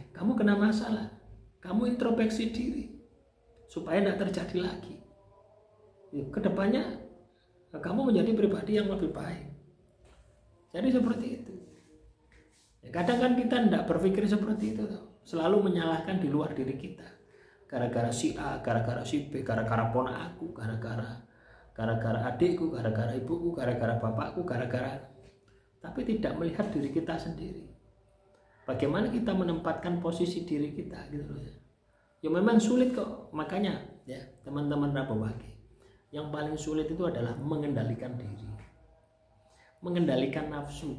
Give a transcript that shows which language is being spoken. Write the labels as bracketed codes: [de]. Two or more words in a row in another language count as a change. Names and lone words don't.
[id] Kamu kena masalah, kamu introspeksi diri supaya tidak terjadi lagi ya. Kedepannya kamu menjadi pribadi yang lebih baik. Jadi seperti itu. Kadang kan kita tidak berpikir seperti itu, selalu menyalahkan di luar diri kita. Gara-gara si A, gara-gara si B, gara-gara ponak aku, gara-gara adikku, gara-gara ibuku, gara-gara bapakku, gara-gara. Tapi tidak melihat diri kita sendiri. Bagaimana kita menempatkan posisi diri kita gitu loh ya. Ya memang sulit kok, makanya ya teman-teman Rabu Wage, yang paling sulit itu adalah mengendalikan diri, mengendalikan nafsu.